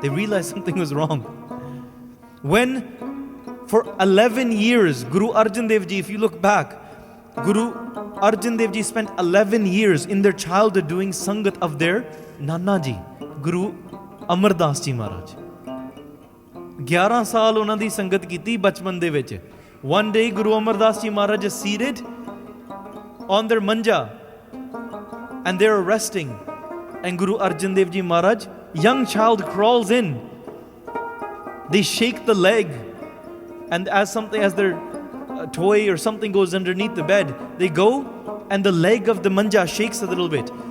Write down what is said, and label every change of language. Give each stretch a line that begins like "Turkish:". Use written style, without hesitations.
English: They realized something was wrong. When for 11 years, Guru Arjan Dev Ji, if you look back, Guru Arjan Dev Ji spent 11 years in their childhood doing sangat of their Nana Ji, Guru Amardas Ji Maharaj.
Punjabi: 11 saal ਉਹਨਾਂ ਦੀ ਸੰਗਤ ਕੀਤੀ ਬਚਪਨ ਦੇ ਵਿੱਚ.
English: One day Guru Amardas Ji Maharaj is seated on their manja and they're resting, and Guru Arjan Dev Ji Maharaj, young child, crawls in. They shake the leg, and as their toy or something goes underneath the bed, they go and the leg of the manja shakes a little bit.